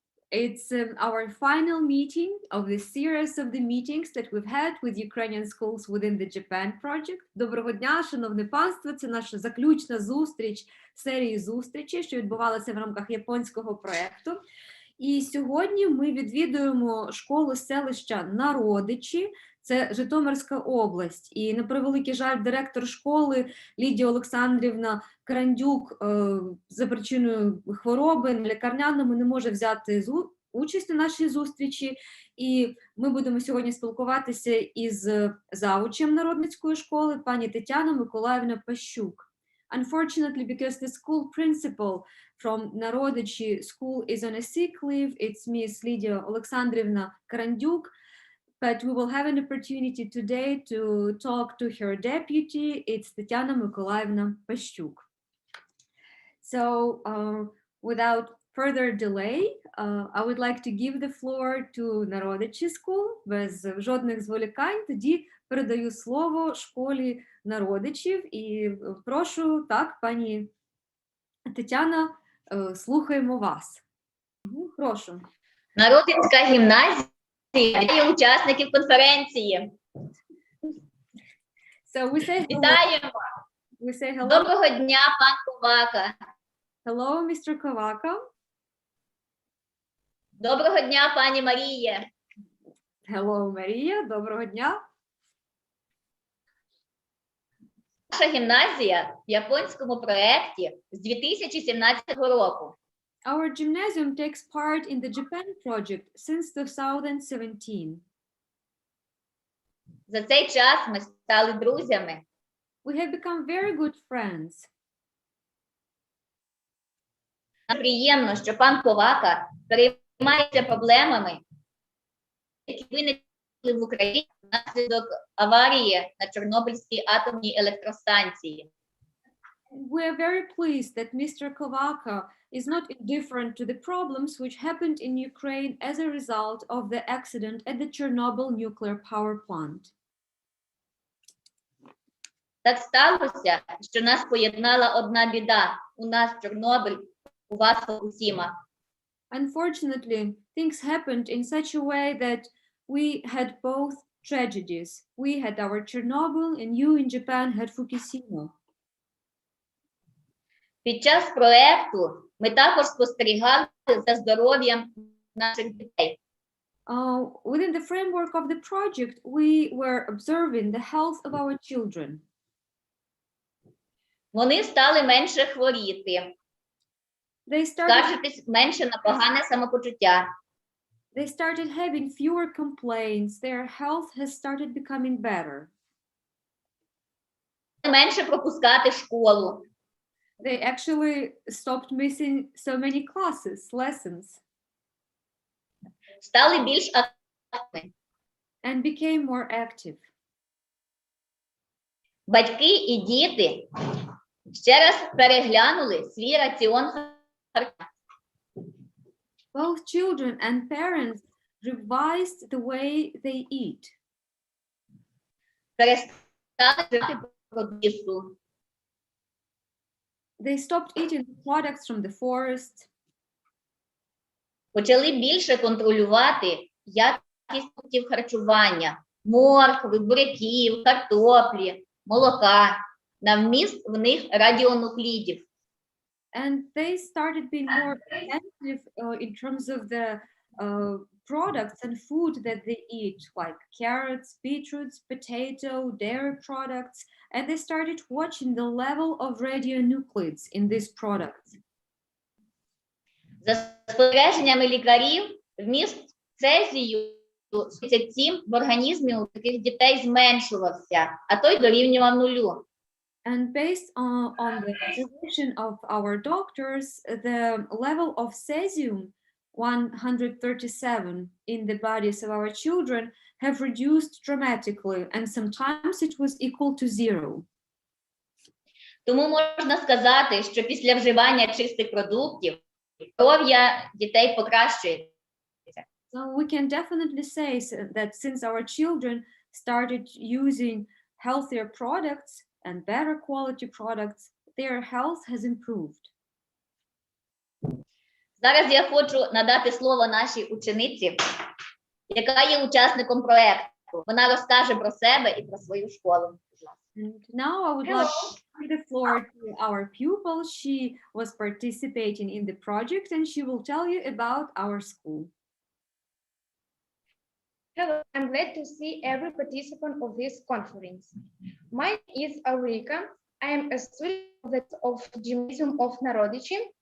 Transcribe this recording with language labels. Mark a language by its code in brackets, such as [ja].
[en] It's our final meeting of the series of the meetings that we've had with Ukrainian schools within the Japan project. [uk] Доброго дня, шановне панство. Це наша заключна зустріч серії зустрічей, що відбувалася в рамках японського проєкту. І сьогодні ми відвідуємо школу селища Народичі, це Житомирська область. І на превеликий жаль, директор школи Лідія Олександрівна Карандюк за причиною хвороби на лікарняному не може взяти участь у нашій зустрічі. І ми будемо сьогодні спілкуватися із завучем Народницької школи, пані Тетяна Миколаївна Пащук. [en] Unfortunately, because the school principal from Narodichi school is on a sick leave, it's Miss Lydia Alexandrovna Karandyuk, but we will have an opportunity today to talk to her deputy, it's Tatiana Mykolaievna Pashchuk. So without further delay, I would like to give the floor to Народичі school, [uk] без жодних зволікань. Тоді передаю слово школі Народичів і прошу, так, пані Тетяна, слухаємо вас. Прошу. Народицька гімназія вітає учасників конференції. [en] So we say [uk] Вітаємо. [en] We say hello. [uk] Доброго дня, пан Ковака. [en] Hello, Mr. Kovaka. [uk] Доброго дня, пані Маріє. [en] Hello, Марія. [uk] Доброго дня. Наша гімназія в японському проєкті з 2017 року. [en] Our gymnasium takes part in the Japan project since 2017. [uk] За цей час ми стали друзями. [en] We have become very good friends. [uk] Нам приємно, що пан Ковака переймається проблемами, які виникли в Україні внаслідок аварії на Чорнобильській атомній електростанції. [en] We are very pleased that Mr. Kovaka is not indifferent to the problems which happened in Ukraine as a result of the accident at the Chernobyl nuclear power plant. [uk] Так сталося, що нас поєднала одна біда. У нас Чорнобиль, у вас Фукусіма. [en] Unfortunately, things happened in such a way that we had both tragedies. We had our Chernobyl and you in Japan had Fukushima. [uk] Під час проєкту ми також спостерігали за здоров'ям наших дітей. [en] Within the framework of the project, we were observing the health of our children. [uk] Вони стали менше хворіти, скаржитись менше на погане самопочуття. [en] They started having fewer complaints. Their health has started becoming better. [uk] Менше пропускати школу. [en] They actually stopped missing so many classes, lessons. [uk] Стали більш активними. [en] And became more active. [uk] Батьки і діти ще раз переглянули свій раціон харчування. [en] Both children and parents revised the way they eat. [uk] Перестали жити по лісу. [en] They stopped eating products from the forest. [uk] Почали більше контролювати якість продуктів харчування, моркви, буряків, картоплі, молока, на вміст в них радіонуклідів. [en] And they started being more attentive in terms of the products and food that they eat, like carrots, beetroots, potato, dairy products, and they started watching the level of radionuclides in these products. [uk] За спостереженнями лікарів, вміст цезію 37 в організмі у таких дітей зменшувався, а той дорівнював нулю. [en] And based on the observation of our doctors, the level of cesium 137 in the bodies of our children have reduced dramatically, and sometimes it was equal to 0. [uk] Тому можна сказати, що після вживання чистих продуктів здоров'я дітей покращується. [en] So we can definitely say that since our children started using healthier products and better quality products, their health has improved. [uk] Зараз я хочу надати слово нашій учениці, яка є учасником проєкту. Вона розкаже про себе і про свою школу. [en] And now I would like to give the floor to our pupil. She was participating in the project and she will tell you about our school. Hello, I'm glad to see every participant of this conference. My name is Ulrika. I am a student of Gymnasium of Narodichi.